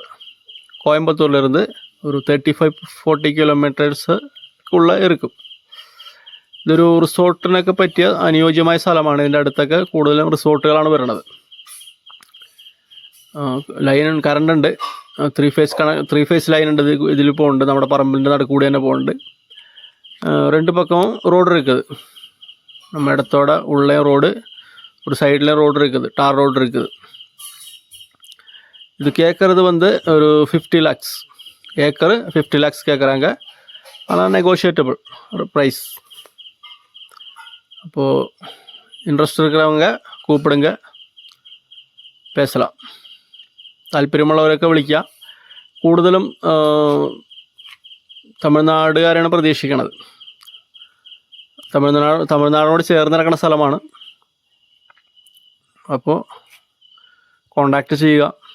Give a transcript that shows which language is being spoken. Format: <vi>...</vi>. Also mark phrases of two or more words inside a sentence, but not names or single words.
<ml>കോയമ്പത്തൂരിലിരുന്ന് ഒരു 35-40 കിലോമീറ്റേഴ്സുള്ള ഇരിക്കും. ഇതൊരു റിസോർട്ടിനൊക്കെ പറ്റിയ അനുയോജ്യമായ സ്ഥലമാണ്. ഇതിൻ്റെ അടുത്തൊക്കെ കൂടുതലും റിസോർട്ടുകളാണ് വരുന്നത്. കറണ്ട് ഉണ്ട്, 3 ഫേസ് ലൈൻ ഉണ്ട്. ഇതിൽ പോകുന്നുണ്ട്, നമ്മുടെ പറമ്പിൻ്റെ നടുക്കൂടി തന്നെ പോകുന്നുണ്ട്.</ml> <ta>2 பக்கமும் ரோடு இருக்குது. நம்ம இடத்தோட உள்ளே ரோடு, ஒரு சைடில் ரோடு இருக்குது, டார் ரோடு இருக்குது. இது கேட்குறது ஒரு 50 lakhs ஏக்கர், 50 lakhs கேட்குறாங்க. ஆனால் நெகோஷியேட்டபிள் ஒரு ப்ரைஸ். அப்போது இன்ட்ரெஸ்ட் இருக்கிறவங்க கூப்பிடுங்க, பேசலாம்.</ta> <ml>താല്പര്യമുള്ളവരൊക്കെ വിളിക്കുക. കൂടുതലും തമിഴ്നാടുകാരാണ് പ്രതീക്ഷിക്കുന്നത്. തമിഴ്നാടിനോട് ചേർന്ന് കിടക്കുന്ന സ്ഥലമാണ്. അപ്പോൾ കോണ്ടാക്ട് ചെയ്യുക.</ml>